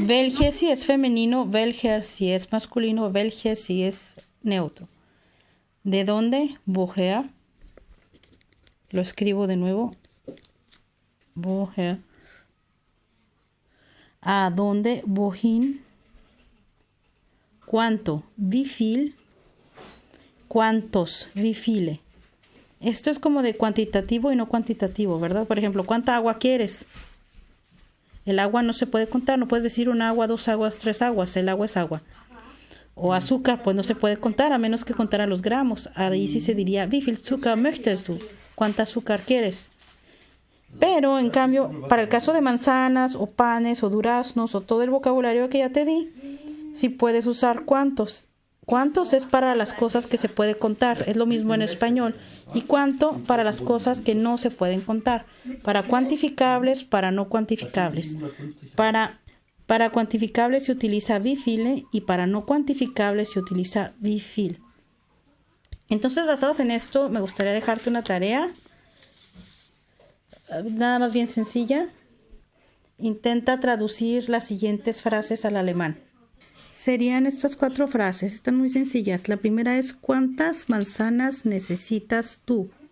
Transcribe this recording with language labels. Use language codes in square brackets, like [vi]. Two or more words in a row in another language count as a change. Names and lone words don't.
[es] Welche si es femenino, welcher si es masculino, welche si es neutro. ¿De dónde? Woher. Lo escribo de nuevo. Woher. ¿A dónde? Wohin. ¿Cuánto? [de] Wie viel. ¿Cuántos? Wie viele. [es] Esto es como de cuantitativo y no cuantitativo, ¿verdad? Por ejemplo, ¿cuánta agua quieres? El agua no se puede contar, no puedes decir un agua, 2 aguas, 3 aguas, el agua es agua. O azúcar, pues no se puede contar, a menos que contara los gramos. Ahí sí se diría, [de] wie viel Zucker möchtest du? [es] ¿Cuánta azúcar quieres? Pero, en cambio, para el caso de manzanas, o panes, o duraznos, o todo el vocabulario que ya te di, sí puedes usar cuántos. Cuántos es para las cosas que se puede contar, es lo mismo en español. Y cuánto para las cosas que no se pueden contar. Para cuantificables, para no cuantificables. Para cuantificables se utiliza [de] wie viele [es] y para no cuantificables se utiliza [de] wie viel. [es] Entonces, basados en esto, me gustaría dejarte una tarea. Nada más bien sencilla. Intenta traducir las siguientes frases al alemán. Serían estas 4 frases, están muy sencillas. La primera es, ¿cuántas manzanas necesitas tú?